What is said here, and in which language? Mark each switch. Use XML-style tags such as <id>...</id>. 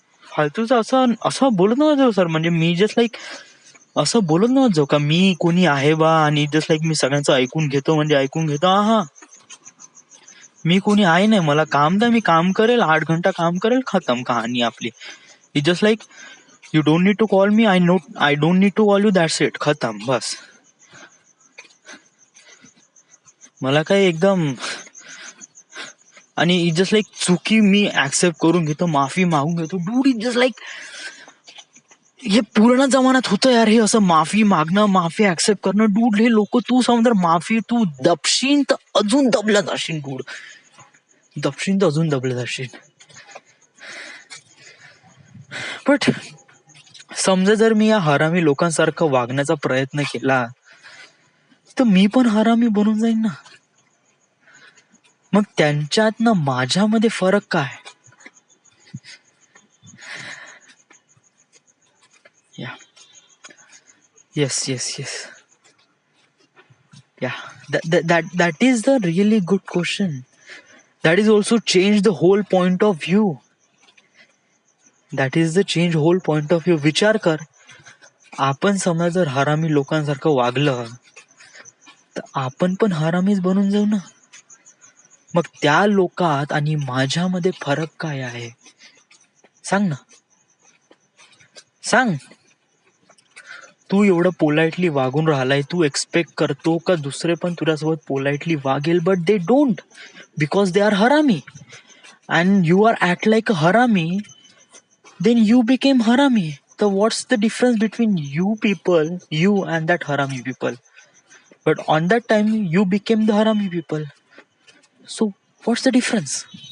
<mr>फालतूचं असं असं बोलत नव्हतं सर. म्हणजे मी जस्ट लाईक असं बोलत नव्हतं का मी कोणी आहे बा, आणि जस्ट लाईक मी सगळ्यांचं ऐकून घेतो, म्हणजे ऐकून घेतो. हा, मी कोणी आहे नाही. मला काम द्या, मी काम करेल, 8 घंटा काम करेल, खतम कहाणी आपली.</mr> <en>It just like you don't need to call me, I don't need to call you, that's it, खतम, बस.</en> <mr>मला काही एकदम, आणि</mr> <en>it just like</en> <mr>चुकी मी ऍक्सेप्ट करून घेतो, माफी मागून घेतो. डूड, इट जस्ट लाईक हे पूर्ण जमान्यात होतं यार, हे असं माफी मागणं, माफी ऍक्सेप्ट करणं. डूड, हे लोक, तू समजा माफी तू दबशीन तर अजून दबला जाशील. डूड, दबशीन तर अजून दबला जाशील. बट समजा जर मी या हरामी लोकांसारखं वागण्याचा प्रयत्न केला, तर मी पण हरामी बनून जाईन ना. मग त्यांच्यात ना माझ्यामध्ये फरक काय?</mr> <en>Yeah yes yes yes yeah that is the really good question. That is also change the whole point of view. That is the change whole point of view.</en> <mr>विचार कर, आपण समजा जर हरामी लोकांसारखं वागलं, तर आपण पण हरामीच बनून जाऊ ना. मग त्या लोकात आणि माझ्यामध्ये फरक काय आहे? सांग ना, सांग. तू एवढं पोलाइटली वागून राहिलाय, तू एक्सपेक्ट करतो का दुसरे पण तुझ्यासोबत पोलाइटली वागेल,</mr> <en>But they don't, because they are हरामी. And you are act like a हरामी, then you became harami. So what's the difference between you people, you and that harami people? But on that time you became the harami people. So what's the difference?</en>